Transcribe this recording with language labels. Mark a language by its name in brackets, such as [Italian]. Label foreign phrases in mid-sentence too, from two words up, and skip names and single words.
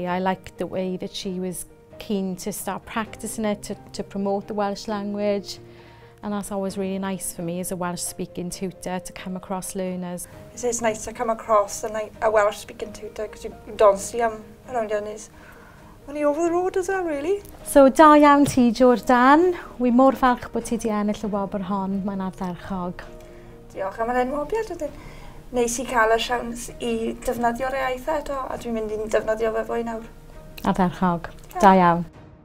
[English] I liked the way that she was keen to start practicing it, to promote the Welsh language. And that's always really nice for me as a Welsh-speaking tutor to come across learners. It's nice to come across a Welsh-speaking tutor, because you don't see them around here, and he's only over the road as well, really. So, [Welsh] da iawn ti, Jordann. Wi mor falch bod ti di ennill y wobr hon. Mae'n ardderchog. Diolch am yr enwobiad. Neis I cael y siawns I defnyddio'r iaith eto, a dwi'n mynd i'n defnyddio fe fwy nawr. Ardderchog. Da iawn.